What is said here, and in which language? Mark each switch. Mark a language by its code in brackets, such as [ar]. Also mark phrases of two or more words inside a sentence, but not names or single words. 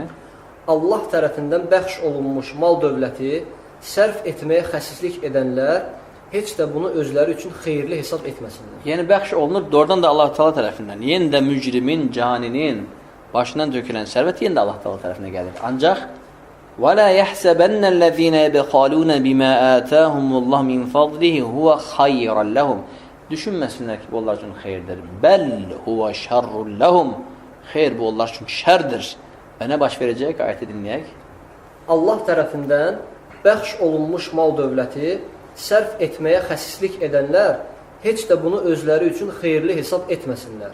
[az] Allah tərəfindən bəxş olunmuş mal dövləti sərf etməyə xəsislik edənlər heç də bunu özləri üçün xeyirli hesab etməsinlər. Yəni, bəxş olunur, doğrudan da Allah Teala tərəfindən. Yenə də mücrimin, caninin başından tökülən sərvət yenə də Allah Teala tərəfinə gəlir. [ar] Ancaq وَلَا يَحْسَبَنَّ الَّذ۪ينَ يَبْخَالُونَ بِمَا آتَاهُمُ اللّٰهُ مِنْ فَضْلِهِ هُوَ خَيْرًا لَهُمْ [az] Düşünməsinlər ki, bu onlar üçün xeyirdir. [ar] بل هو شر لهم. [az] Xeyr, bu onlar üçün şərdir. Və nə baş verəcək? Ayəti dinləyək. Allah tərəfindən bəxş olunmuş mal dövləti sərf etməyə xəsislik edənlər heç də bunu özləri üçün xeyirli hesab etməsinlər.